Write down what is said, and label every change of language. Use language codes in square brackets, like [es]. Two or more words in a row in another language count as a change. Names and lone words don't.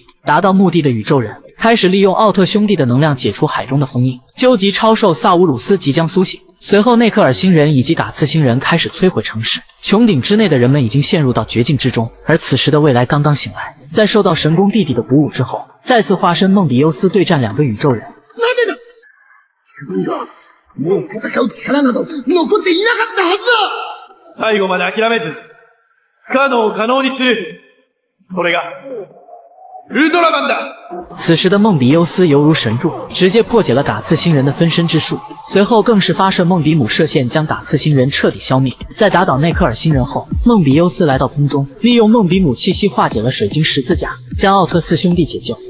[zh] 达到目的的宇宙人开始利用奥特兄弟的能量解除海中的封印，究极超兽萨乌鲁斯即将苏醒。随后内克尔星人以及嘎次星人开始摧毁城市，穹顶之内的人们已经陷入到绝境之中。而此时的未来刚刚醒来，在受到神宫弟弟的鼓舞之后，再次化身梦比优斯对战两个宇宙人。 [ja] もう戦う力など残っていなかったはずだ。最後まで諦めず、不可能を可能にする。それがウルトラマンだ。 [zh] 此时的梦比优斯犹如神助，直接破解了嘎次星人的分身之术，随后更是发射梦比姆射线将嘎次星人彻底消灭。在打倒内克尔星人后，梦比优斯来到空中，利用梦比姆气息化解了水晶十字架，将奥特四兄弟解救。